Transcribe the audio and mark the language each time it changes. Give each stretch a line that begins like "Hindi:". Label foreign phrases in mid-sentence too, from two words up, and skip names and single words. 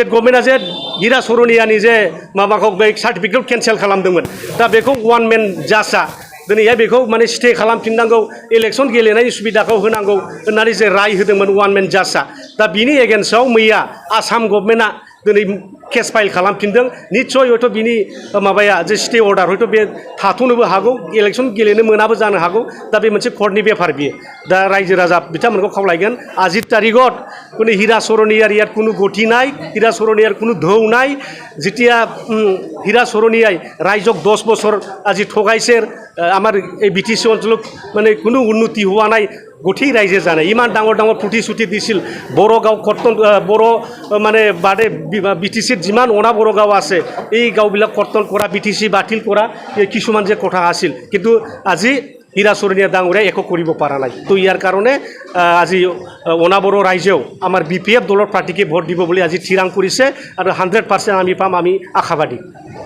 Bodo: गभर्नमेन्टआ जे हिरा सरनियानि जे माबाखौ बे सार्टिफिकेट केन्सेल खालामदोंमोन दा बेखौ
English: one man judge-a
Bodo: दिनैहाय बेखौ माने स्टे खालामफिननांगौ इलेक्शन गेलेनायनि सुबिदाखौ होनांगौ होननानै जे राय होदोंमोन
English: one man judge-a
Bodo: दा बिनि एगेन्स्टआव मैया आसाम गभर्नमेन्टआ दिनै
English: case file
Bodo: खालामफिनदों निस्सय हयथ' बिनि माबाया जे
English: stay order
Bodo: हयथ' बे थाथ'नोबो हागौ इलेक्शन गेलेनो मोनाबो जानो हागौ दा बे मोनसे कर्टनि बेफार बियो दा रायजो राजा बिथांमोनखौ खावलायगोन
Assamese: আজিৰ তাৰিখত কোনো হীৰা চৰণীয়াৰ ইয়াত কোনো গতি নাই হীৰা চৰণীয়াৰ কোনো ঢৌ নাই যেতিয়া হীৰা চৰণীয়াই ৰাইজক 10 বছৰ আজি ঠগাইছে আমাৰ এই BTC অঞ্চলত মানে কোনো উন্নতি হোৱা নাই গোটেই ৰাইজে জানে ইমান ডাঙৰ প্ৰতিশ্ৰুতি দিছিল বড়ো গাঁও কৰ্তন বড়ো মানে বাদে BTCৰ যিমান অনা বড়ো গাঁও আছে এই গাঁওবিলাক কৰ্তন কৰা BTC বাতিল কৰা কিছুমান যে কথা আছিল কিন্তু আজি হীৰা চৰণীয়া ডাঙৰীয়া একো কৰিব পৰা নাই তো ইয়াৰ কাৰণে আজি অনাবড়ো ৰাইজেও আমাৰ BPF দলৰ প্ৰাৰ্থীকে ভোট দিব বুলি আজি থিৰাং কৰিছে আৰু 100% আমি পাম আমি আশাবাদী